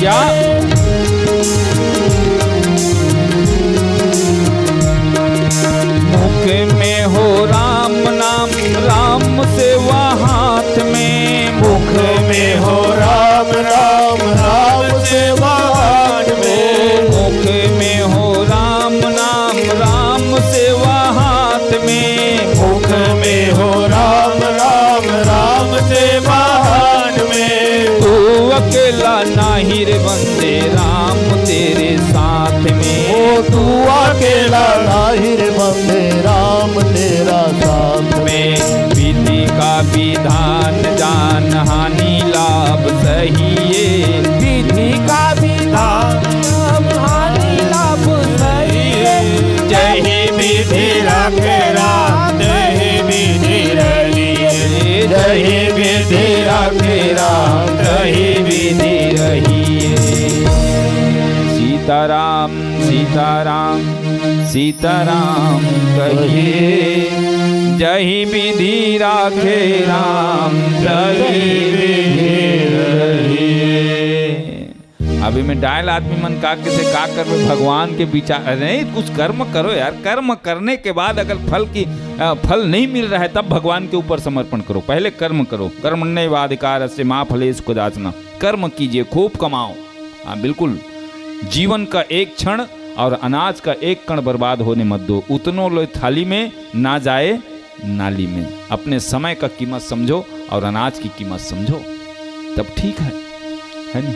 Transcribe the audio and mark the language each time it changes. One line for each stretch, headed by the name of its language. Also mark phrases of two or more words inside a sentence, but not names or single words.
Hindi: क्या मुख में हो राम नाम, राम सेवा हाथ में। मुख में हो राम राम राम सेवा हाथ में। मुख में हो राम नाम, राम सेवा हाथ में। मुख में हो राम राम राम सेवा हाथ में। तू अकेला नाही रे बंदे, राम तेरे साथ में। ओ तू अकेला नाही रे बंदे, राम तेरा साथ में। विधि का विधान जान, हानि लाभ सहिए। विधि का विधान हानि लाभ सहिए। जही विधि राखे राम तही विधि रहिए। जही विधि राखे राम तही विधि रहिए। सीताराम सीताराम सीताराम कहिए, जही विधि राखे राम तही विधि रहिए। अभी मैं डायल आदमी मन का के से का कर भगवान के विचार नहीं, कुछ कर्म करो यार। कर्म करने के बाद अगर फल नहीं मिल रहा है तब भगवान के ऊपर समर्पण करो। पहले कर्म करो।
Sanskrit: कर्मण्येवाधिकारस्य मा फलेषु कदाचन।
Hindi: कर्म कीजिए, खूब कमाओ। हाँ बिल्कुल, जीवन का एक क्षण और अनाज का एक कण बर्बाद होने मत दो। उतनो लो थाली में, ना जाए नाली में। अपने समय का कीमत समझो और अनाज की कीमत समझो, तब ठीक है नहीं?